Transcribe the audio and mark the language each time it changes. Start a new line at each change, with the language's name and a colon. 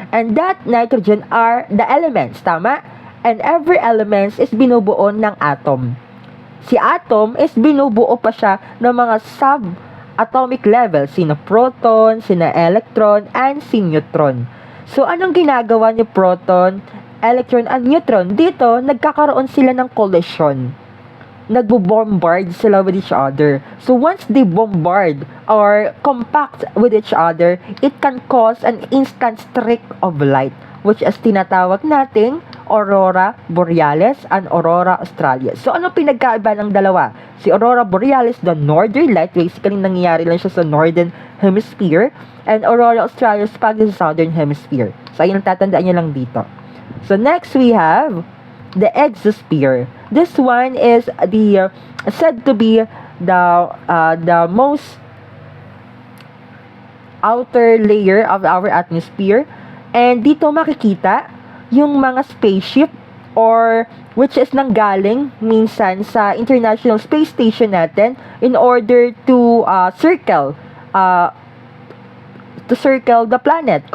English: And that nitrogen are the elements.
Filipino: Tama?
English: And every elements is
Filipino: binubuo ng
English: atom.
Filipino: Si atom is binubuo pa siya ng mga subatomic level. Sina proton, sina electron, and si neutron. So, anong ginagawa ni proton, electron, and neutron? Dito, nagkakaroon sila ng collision. Nagbo-bombard sila
English: with each other. So, once they bombard or compact with each other, it can cause an instant streak of light, which is
Filipino: tinatawag nating
English: Aurora Borealis and Aurora Australis.
Filipino: So, ano pinagkaiba ng dalawa? Si Aurora Borealis,
English: the northern light,
Filipino: basically nangyayari lang siya sa northern hemisphere, and Aurora Australis pag sa southern hemisphere. So, ayun ang tatandaan nyo lang dito.
English: So, next we have the exosphere. This one is the said to be the most outer layer of our atmosphere, and
Filipino: dito makikita yung mga
English: spaceship or which is
Filipino: nanggaling minsan sa
English: International Space Station natin in order to circle the planet.